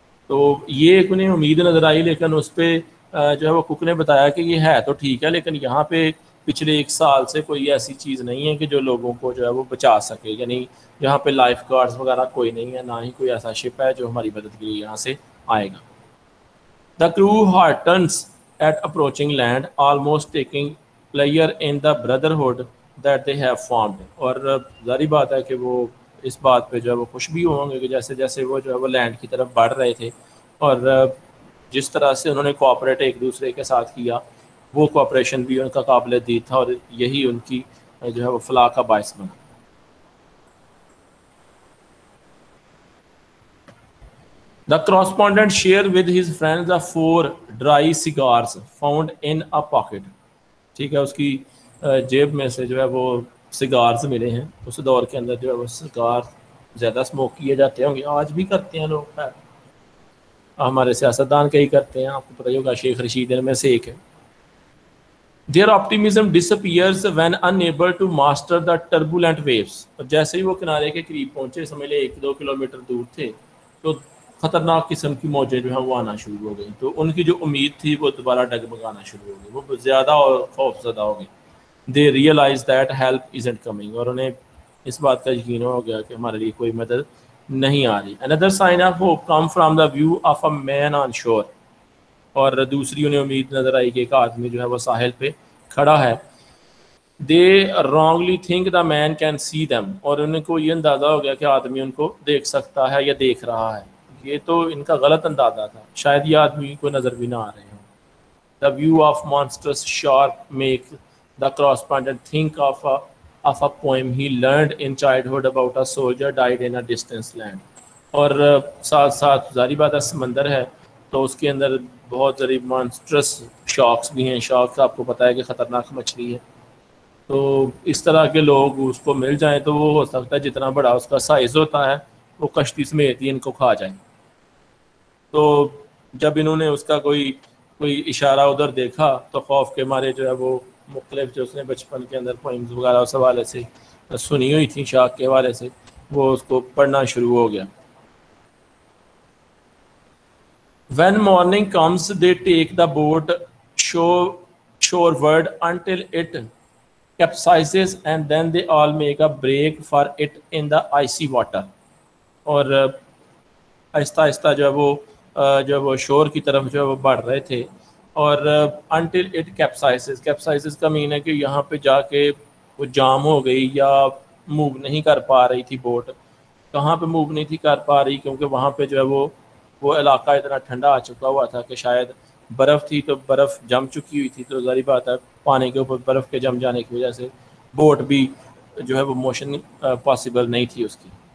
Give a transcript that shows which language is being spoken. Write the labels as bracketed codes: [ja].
[ur] تو یہ ایک انہیں امید نظر آئی, لیکن اس پہ جو ہے وہ کک نے بتایا کہ یہ ہے تو ٹھیک ہے, لیکن یہاں پہ پچھلے 1 سال سے کوئی ایسی چیز نہیں ہے کہ جو لوگوں کو جو ہے وہ بچا سکے, یعنی یہاں پہ لائف گارڈز وغیرہ کوئی نہیں ہے, نہ ہی کوئی ایسا شپ ہے جو ہماری مدد کے لیے یہاں سے آئے گا. [en] The crew heartens at approaching land, almost taking pleasure in the brotherhood that they have formed. [ur] اور ظاہری بات ہے کہ وہ اس بات پہ جو ہے وہ خوش بھی ہوں گے کہ جیسے جیسے وہ جو ہے وہ لینڈ کی طرف بڑھ رہے تھے اور جس طرح سے انہوں نے کوآپریٹ ایک دوسرے کے ساتھ کیا وہ کوآپریشن بھی ان کا قابل دید تھا اور یہی ان کی جو ہے وہ فلاح کا باعث بنا. [en] The correspondent shared with his friends the 4 dry cigars found in a pocket. [ur] ٹھیک ہے, اس کی جیب میں سے جو ہے وہ سگارز ملے ہیں. اس دور کے اندر جو ہے وہ سگار زیادہ اسموک کیے جاتے ہوں گے, آج بھی کرتے ہیں لوگ, ہمارے سیاستدان کئی کرتے ہیں, آپ کو پتہ ہی ہوگا شیخ رشید ان میں سے ایک ہے. [en] Their optimism disappears when unable to master the turbulent waves. [ur] اور جیسے ہی وہ کنارے کے قریب پہنچے, سمجھ لے 1-2 کلومیٹر دور تھے, تو خطرناک قسم کی موجیں جو ہیں وہ آنا شروع ہو گئی. تو ان کی جو امید تھی وہ دوبارہ ڈگمگانا شروع ہو گئی, وہ زیادہ اور خوف زدہ ہو گئی. [en] They realized that help isn't coming. [ur] اور انہیں اس بات کا یقین ہو گیا کہ ہمارے لیے کوئی مدد نہیں آ رہی. [en] Another sign of hope come from the view of a man on shore. [ur] اور دوسری انہیں امید نظر آئی کہ ایک آدمی جو ہے وہ ساحل پہ کھڑا ہے. [en] They wrongly think the man can see them. [ur] اور ان کو یہ اندازہ ہو گیا کہ آدمی ان کو دیکھ سکتا ہے یا دیکھ رہا ہے. یہ تو ان کا غلط اندازہ تھا, شاید یہ آدمی کو نظر بھی نہ آ رہے ہوں. [en] The view of monstrous shark make the correspondent think of a poem he learned in childhood about a soldier died in a distant land. [ur] اور ساتھ ساتھ ظاہری بات ہے سمندر ہے تو اس کے اندر بہت ساری مانسٹرس شارکس بھی ہیں. شارکس آپ کو پتہ ہے کہ خطرناک مچھلی ہے, تو اس طرح کے لوگ اس کو مل جائیں تو وہ ہو سکتا ہے جتنا بڑا اس کا سائز ہوتا ہے وہ کشتی سمیت ہی ان کو کھا جائیں. تو جب انہوں نے اس کا کوئی اشارہ ادھر دیکھا تو خوف کے مارے جو ہے وہ مختلف جو اس نے بچپن کے اندر پوئمز وغیرہ اس حوالے سے سنی ہوئی تھیں شاخ کے حوالے سے, وہ اس کو پڑھنا شروع ہو گیا. [en] When morning comes, they take the boat shoreward until it capsizes and then they all make a break for it in the icy water. [ur] اور آہستہ آہستہ جو وہ شور کی طرف جو وہ بڑھ رہے تھے, اور [en] until it capsizes. [ur] capsizes کا مین ہے کہ یہاں پہ جا کے وہ جام ہو گئی یا موو نہیں کر پا رہی تھی بوٹ. کہاں پہ موو نہیں تھی کر پا رہی, کیونکہ وہاں پہ جو ہے وہ علاقہ اتنا ٹھنڈا آ چکا ہوا تھا کہ شاید برف تھی تو برف جم چکی ہوئی تھی, تو ظاہری بات ہے پانی کے اوپر برف کے جم جانے کی وجہ سے بوٹ بھی جو ہے وہ موشن پاسبل نہیں تھی اس کی.